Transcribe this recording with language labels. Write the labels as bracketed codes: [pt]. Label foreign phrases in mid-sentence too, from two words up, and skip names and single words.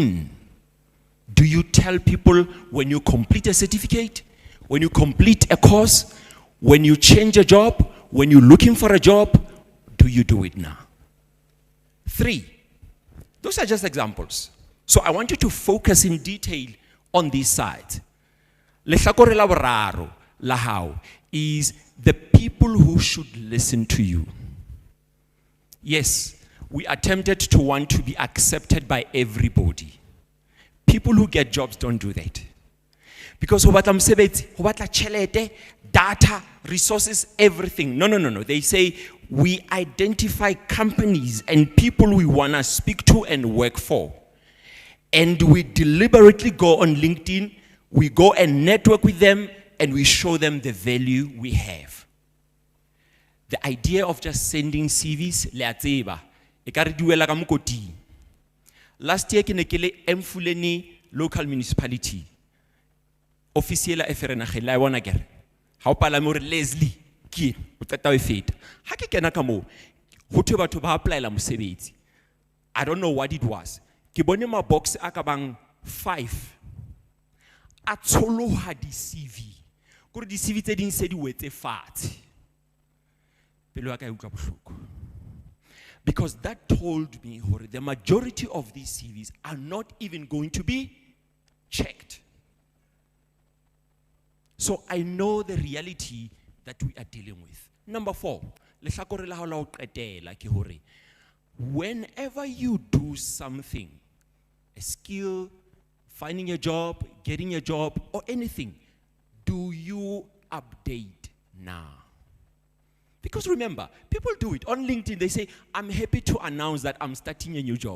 [en] Do you tell people when you complete a certificate, when you complete a course, when you change a job, when you're looking for a job, do you do it now? 3, those are just examples. So I want you to focus in detail on this side. [st] Lehlakore la boraro la hao [en] is the people who should listen to you. Yes, we are tempted to want to be accepted by everybody. People who get jobs don't do that. [st] Because ho batla mosebetsi, ho batla tjhelete, [en] data, resources, everything. No. They say we identify companies and people we want to speak to and work for. And we deliberately go on LinkedIn, we go and network with them, and we show them the value we have. The idea of just sending CVs, [st] le a tseba, e ka re duela ka mokoti. [en] Last year, [st] ke ne ke le Emfuleni local municipality. Officiela eferenageng la bona kere. Ha o pala mo re Leslie ke o tseta o feta. Ha ke kena ka mo, ho thwe batho ba applyela mosebetsi. [en] I don't know what it was. [st] Ke bone ma box a ka bang 5. A tsholoha di CV. Kore di CV tse ding se di wetse fatshe. Pelo ya ka e utlwa bohloko. [en] Because that told me the majority of these CVs are not even going to be checked. So I know the reality that we are dealing with. Number 4, [st] lehlakore la hao la ho qetela ke hore [en] whenever you do something, a skill, finding a job, getting a job, or anything, do you update now? Because remember, people do it. On LinkedIn, they say, I'm happy to announce that I'm starting a new job.